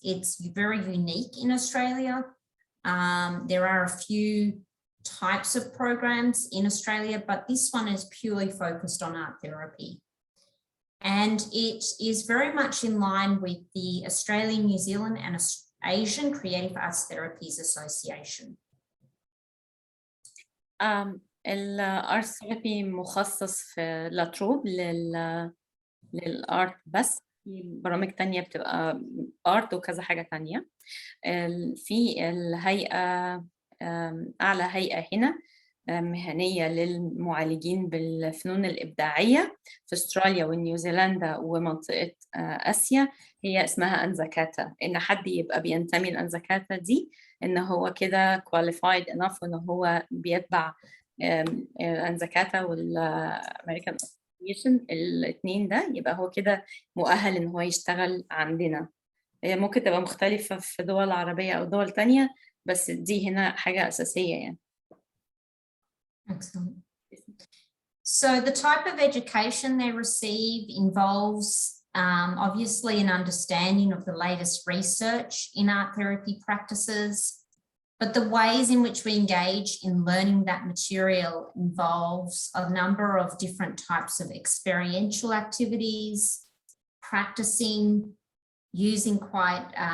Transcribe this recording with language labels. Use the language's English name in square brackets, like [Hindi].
[English] It's very unique in Australia. There are a few types of programs in Australia, but this one is purely focused on art therapy. And it is very much in line with the Australian, New Zealand and Asian Creative Arts Therapies Association. [Arabic] الارت ثيرابي مخصص في لا تروب للارت بس، في برامج تانية بتبقى ارت وكذا حاجة تانية. في الهيئة أعلى هيئة هنا مهنية للمعالجين بالفنون الإبداعية في أستراليا ونيوزيلندا ومنطقة آسيا، هي اسمها أنزكاتا. إن حد يبقى بينتمي لأنزكاتا دي إن هو كده [English] qualified enough [Arabic] إن هو بيتبع أنزكاتا والأمريكان أسوسيشن، الاتنين ده يبقى هو كده مؤهل إن هو يشتغل عندنا. هي ممكن تبقى مختلفة في دول عربية أو دول تانية، بس دي هنا حاجة أساسية يعني. [English] Excellent. So the type of education they receive involves obviously an understanding of the latest research in art therapy practices, but the ways in which we engage in learning that material involves a number of different types of experiential activities, practicing, using quite